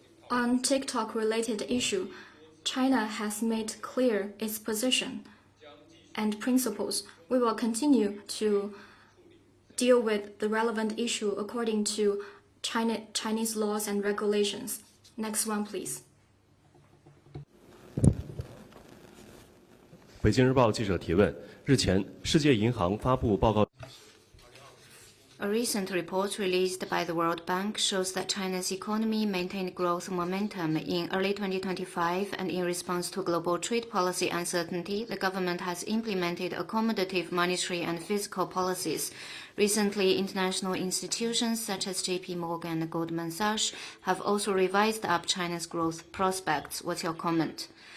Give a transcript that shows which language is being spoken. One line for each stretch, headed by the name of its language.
English: On TikTok-related issue, China has made clear its position and principles. We will continue to deal with the relevant issue according to Chinese laws and regulations. Next one, please.
Chinese: 北京日报记者提问：日前，世界银行发布报告。
English: A recent report released by the World Bank shows that China's economy maintained growth momentum in early 2025, and in response to global trade policy uncertainty, the government has implemented accommodative monetary and fiscal policies. Recently, international institutions such as JP Morgan and Goldman Sachs have also revised up China's growth prospects. What's your comment?